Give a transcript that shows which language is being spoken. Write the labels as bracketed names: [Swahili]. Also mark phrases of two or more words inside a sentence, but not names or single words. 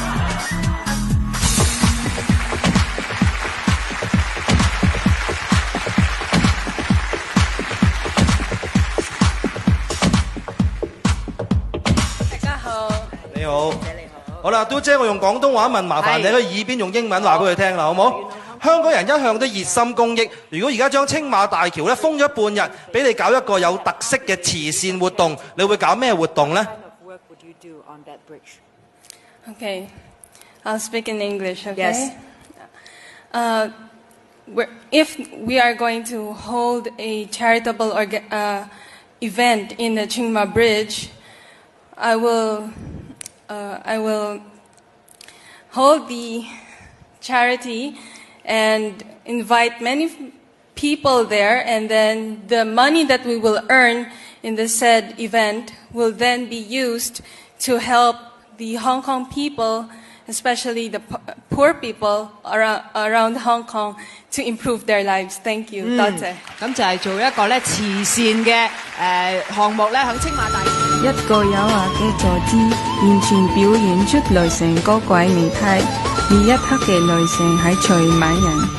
[Cantonese] 大家好，你好。好啦，嘟姐，我用廣東話問，麻煩你喺耳邊用英文話俾佢聽啦，好冇？香港人一向都熱心公益，如果而家將青馬大橋咧封咗半日，俾你搞一個有特色嘅慈善活動，你會搞咩活動呢？ [English] Okay, I'll speak in English, okay? Yes. If we are going to hold a charitable event in the Chingma Bridge, I will hold the charity and invite many people there, and then the money that we will earn in the said event will then be used to help the Hong Kong people, especially the poor people around Hong Kong, to improve their lives. Thank you. [Cantonese] 多謝。咁就係做一個咧慈善嘅項目咧，響青馬大橋。一個有牙嘅坐姿，完全表現出雷神嗰鬼面態，而一刻嘅雷神係隨美人。